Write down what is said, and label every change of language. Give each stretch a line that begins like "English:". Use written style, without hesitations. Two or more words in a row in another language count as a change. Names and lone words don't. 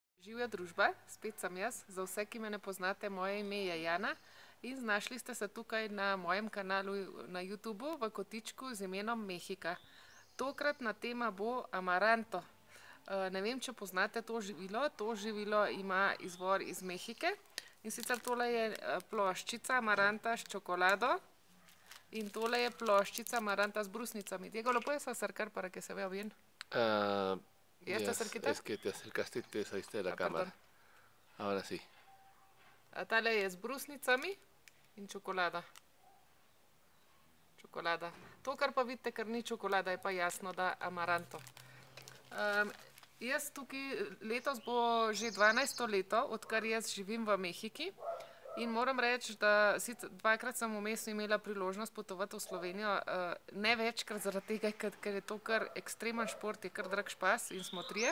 Slovenian: Živja družba, spet sem jaz. Za vse, ki me ne poznate, moje ime je Jana in znašli ste se tukaj na mojem kanalu na YouTubu v kotičku z imenom Mehika. Tokratna tema bo amaranto. Ne vem, če poznate to živilo. To živilo ima izvor iz Mehike in sicer tole je ploščica amaranta s čokolado in tole je ploščica amaranta s brusnicami.
Spanish: Diego, ¿lo puedes acercar para que se vea bien? ¿Ya está cerquita? Es que te acercaste y te saliste de la cámara. Perdón. Ahora sí.
Slovenian: Tale je z brusnicami in čokolada. Čokolada. To, kar pa vidite, ker ni čokolada, je pa jasno, da amaranto. Jaz tukaj, letos bo že 12. leto, odkar jaz živim v Mehiki. In moram reči, da dvakrat sem vmes imela priložnost potovati v Slovenijo, ne večkrat zaradi tega, ker je to kar ekstremen šport, je kar drag špas in smo trije.